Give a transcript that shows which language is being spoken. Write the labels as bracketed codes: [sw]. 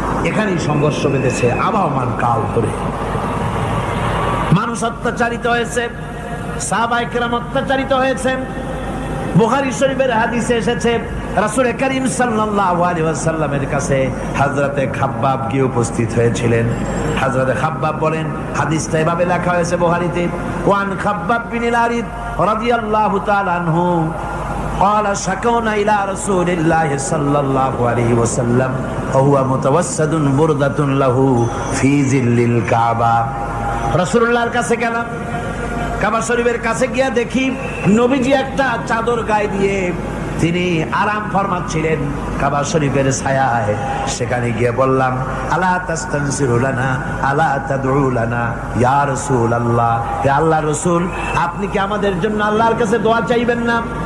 [bn] এখানেই সংঘর্ষ বেঁধেছে আবহমান কাল ধরে। মানুষ অত্যাচারিত হয়েছে, সাহাবায়ে কেরাম অত্যাচারিত হয়েছেন। বুখারী শরীফের হাদিসে এসেছে রাসূল করিম সাল্লাল্লাহু আলাইহি ওয়াসাল্লামের কাছে হযরতে খাব্বাব গিয়ে উপস্থিত হয়েছিলেন। হযরতে খাব্বাব বলেন, হাদিসটা এভাবে লেখা হয়েছে বুখারীতে, [ar] ওয়ান খাব্বাব বিন আরিদ রাদিয়াল্লাহু তাআলা আনহু قال شكونا إلى رسول الله صلى الله عليه وسلم وهو متوسد بردة له في ظل الكعبة। [bn] রাসূলুল্লাহর কাছে গেলাম, কাবা শরীফের কাছে গিয়া দেখি নবীজি একটা চাদর গায়ে দিয়ে তিনি আরাম ফরমাচ্ছিলেন কাবা শরীফের ছায়ায়। সেখানে গিয়ে বললাম, [ar] আলা তাস্তানসিরু লানা আলা তাদউ লানা ইয়া রাসূলুল্লাহ, [bn] হে আল্লাহর রাসূল, আপনি কি আমাদের জন্য আল্লাহর কাছে দোয়া চাইবেন না?